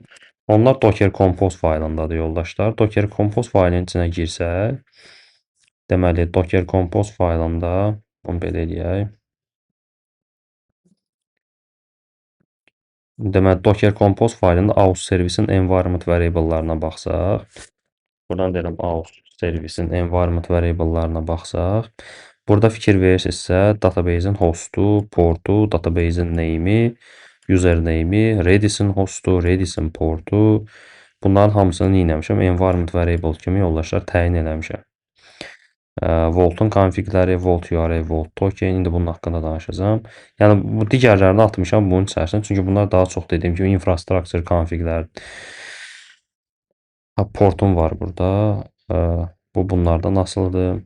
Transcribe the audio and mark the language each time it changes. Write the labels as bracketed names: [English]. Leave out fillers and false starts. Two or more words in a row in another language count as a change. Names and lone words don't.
[Azerbaijani] Onlar Docker Compose faylındadır yoldaşlar. Docker Compose faylının içinə girsək, deməli Docker Compose faylında, bunu belə eləyək. Deməli, Docker Compose faylında aus servisin [English] environment variable-larına [Azerbaijani] baxsaq, buradan deyirəm aus servisin [English] environment variable-larına [Azerbaijani] baxsaq, Burada fikir verirsinizsə, database'in hostu, portu, database'in name'i, username'i, Redis'in hostu, Redis'in portu. Bunların hamısını nə etmişəm? [English] Environment variable [Azerbaijani] kimi yoldaşlar təyin eləmişəm. Voltun konfiqləri, Volt URL, Volt token. İndi bunun haqqında danışacağım. Yəni bu digərlərini atmışam bunun içərisinə. Çünki bunlar daha çox dediyim kimi infrastructure konfiqlər. Portum var burada. Bu bunlardan asılıdır.